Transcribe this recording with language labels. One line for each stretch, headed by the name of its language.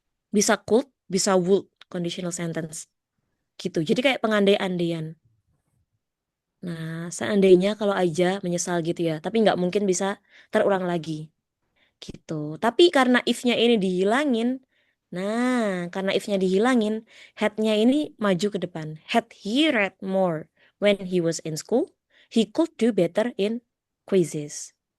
Indonesian: Bisa could, bisa would conditional sentence. Gitu. Jadi kayak pengandai-andaian. Nah, seandainya kalau aja menyesal gitu ya, tapi nggak mungkin bisa terulang lagi. Gitu. Tapi karena if-nya ini dihilangin, karena if-nya dihilangin, had-nya ini maju ke depan.
English: Had he read more when he was in school, he could do better in quizzes.